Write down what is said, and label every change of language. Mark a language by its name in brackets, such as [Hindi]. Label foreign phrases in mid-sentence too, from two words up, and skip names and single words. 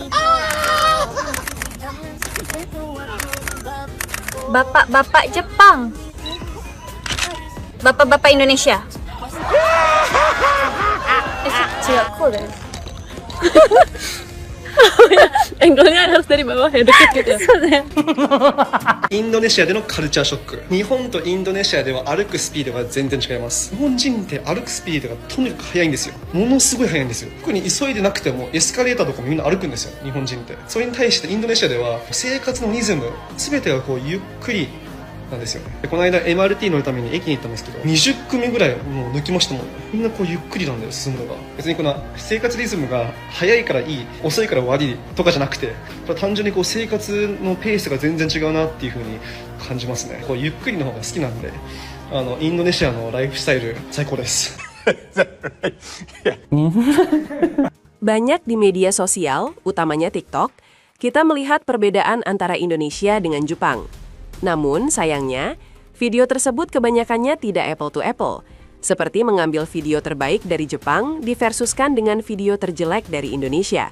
[Indonesian] Bapak-bapak Jepang. Bapak-bapak Indonesia. Angle-nya harus dari bawah ya, deket gitu ya. [Japanese] インドネシアでのカルチャーショック。日本とインドネシアでは歩くスピードが全然違います。日本人って歩くスピードがとにかく速いんですよ。ものすごい速いんですよ。特に急いでなくてもエスカレーターとかもみんな歩くんですよ、日本人って。それに対してインドネシアでは生活のリズム全てがこうゆっくりなんですよね。でこの間 MRT 乗るために駅に行ったんですけど、20組ぐらいもう抜きましたもん。みんなこうゆっくりなんだよ、進むのが。別にこの生活リズムが速いからいい、遅いから悪いとかじゃなくて、これ単純にこう生活のペースが全然違うなっていう風に感じますね。こうゆっくりの方が好きなんで、インドネシアのライフスタイル最高です。 [Indonesian] Banyak di media sosial, utamanya TikTok, kita melihat perbedaan antara Indonesia dengan Jepang. Namun, sayangnya, video tersebut kebanyakannya tidak [English] apple to apple, [Indonesian] seperti mengambil video terbaik dari Jepang diversuskan dengan video terjelek dari Indonesia.